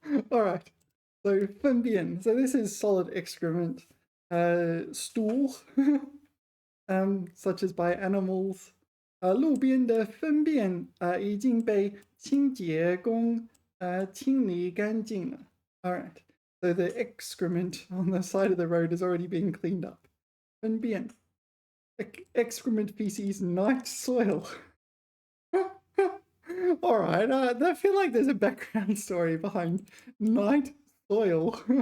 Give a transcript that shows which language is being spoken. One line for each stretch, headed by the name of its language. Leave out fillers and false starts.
English: All right, so 粪便. So this is solid excrement. Stool, such as by animals.
Chinese: 路边的粪便已经被清洁工清理干净了.
English: All right, so the excrement on the side of the road is already being cleaned up. 粪便, excrement, feces, night soil. All right, I feel like there's a background story behind night soil.